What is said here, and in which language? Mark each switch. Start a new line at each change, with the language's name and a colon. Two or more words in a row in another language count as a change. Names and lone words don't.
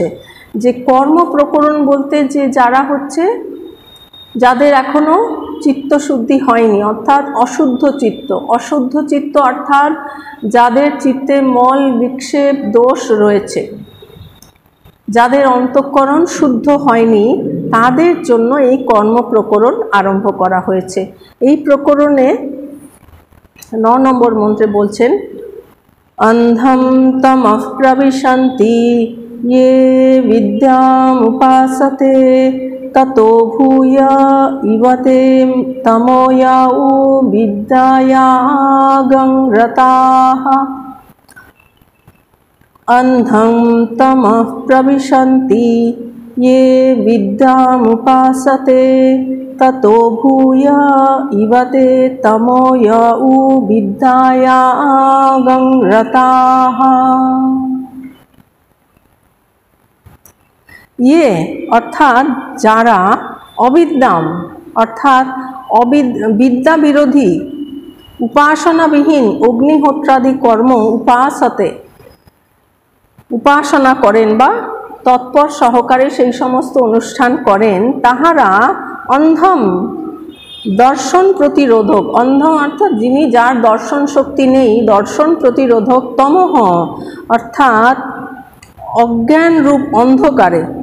Bangla: যে কর্ম প্রকরণ বলতে যে যারা হচ্ছে, যাদের এখনো চিত্তশুদ্ধি হয়নি, অর্থাৎ অশুদ্ধ চিত্ত, অশুদ্ধ চিত্ত অর্থাৎ যাদের চিত্তে মল বিক্ষেপ দোষ রয়েছে, যাদের অন্তঃকরণ শুদ্ধ হয়নি, তাদের জন্য এই কর্ম প্রকরণ আরম্ভ করা হয়েছে। এই প্রকরণে 9 নম্বর মন্ত্রে বলছেন,
Sanskrit: অন্ধম তমঃ প্রবিশন্তি ये विद्यामुपासते ततो भूय इवते तमो याउ विद्यायागं रताः। अंधं तमः प्रविशन्ति ये विद्यामुपासते ततो भूय इवते तमो याउ विद्यायागं रताः।
Bangla: ये অর্থাৎ যারা অবিদ্যাম অর্থাৎ বিদ্যা বিরোধী উপাসনাবিহীন অগ্নিহোত্রাদি কর্ম উপাসতে উপাসনা করেন বা তৎপর সহকারে সেই সমস্ত অনুষ্ঠান করেন, তাহারা অন্ধম দর্শন প্রতিরোধক, অন্ধম অর্থাৎ যিনি যার দর্শন শক্তি নেই, দর্শন প্রতিরোধক, তমহ অর্থাৎ অজ্ঞান রূপ অন্ধকারে,